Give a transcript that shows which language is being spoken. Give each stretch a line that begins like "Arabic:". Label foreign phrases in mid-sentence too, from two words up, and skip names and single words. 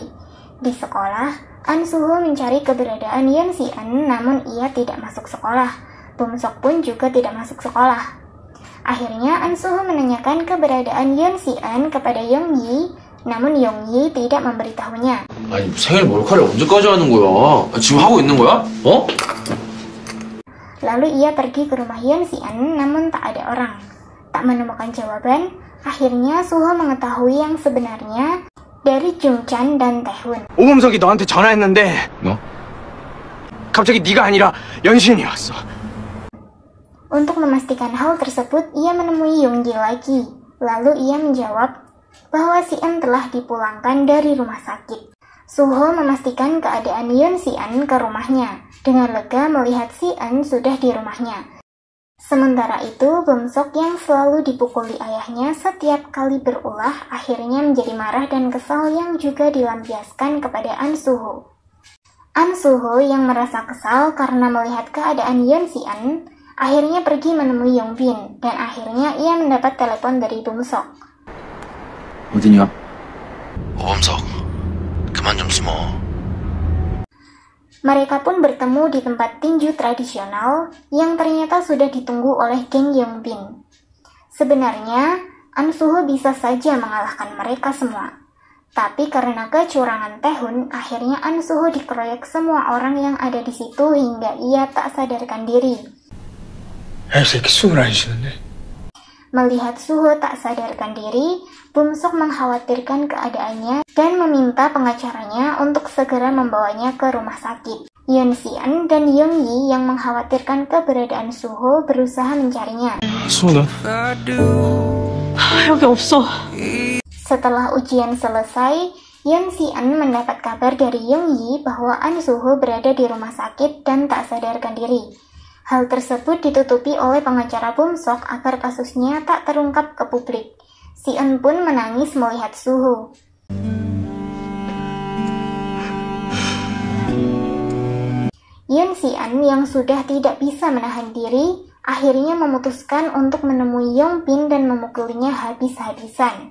Indonesian: Di sekolah, An Suho mencari keberadaan Yoon Si-eun namun ia tidak masuk sekolah. Bum Sok pun juga tidak masuk sekolah. Akhirnya An Suho menanyakan keberadaan Yoon Si-eun kepada Young Yi, namun Young Yi tidak memberitahunya.
Korean: 아니 생일 몰카를 언제까지 하는 거야? 지금 하고 있는 거야? 어?
Indonesian: Lalu ia pergi ke rumah Yoon Si-eun namun tak ada orang. Tak menemukan jawaban, akhirnya Suho mengetahui yang sebenarnya dari Jung Chan dan Taehoon.
Korean: 오범석이 너한테 전화했는데 뭐? 갑자기 네가 아니라 연신이 왔어.
Indonesian: Untuk memastikan hal tersebut, ia menemui Young Yi lagi. Lalu ia menjawab bahwa Si-eun telah dipulangkan dari rumah sakit. Suho memastikan keadaan Yoon Si-eun ke rumahnya. Dengan lega melihat Si-eun sudah di rumahnya. Sementara itu, Bum Sok yang selalu dipukuli ayahnya setiap kali berulah akhirnya menjadi marah dan kesal yang juga dilampiaskan kepada An Suho. An Suho yang merasa kesal karena melihat keadaan Yoon Si-eun akhirnya pergi menemui Yong Bin dan akhirnya ia mendapat telepon dari Bum Sok.
Korean: 어디냐? 오범석, 그만 좀 숨어.
Indonesian: Mereka pun bertemu di tempat tinju tradisional yang ternyata sudah ditunggu oleh geng Yong Bin. Sebenarnya, An Suho bisa saja mengalahkan mereka semua. Tapi karena kecurangan Taehoon, akhirnya An Suho dikeroyok semua orang yang ada di situ hingga ia tak sadarkan diri.
Korean: 애새끼 숨을 안 쉬는데.
Indonesian: Melihat Suho tak sadarkan diri, Bum Sok mengkhawatirkan keadaannya dan meminta pengacaranya untuk segera membawanya ke rumah sakit. Yoon Si-eun dan Young Yi yang mengkhawatirkan keberadaan Suho berusaha mencarinya.
Korean: 수호는? 여기 없어.
Indonesian: Setelah ujian selesai, Yoon Si-eun mendapat kabar dari Young Yi bahwa An Suho berada di rumah sakit dan tak sadarkan diri. Hal tersebut ditutupi oleh pengacara Bum Sok agar kasusnya tak terungkap ke publik. Si-eun pun menangis melihat Suho. Yoon Si-eun yang sudah tidak bisa menahan diri, akhirnya memutuskan untuk menemui Yong Bin dan memukulinya habis-habisan.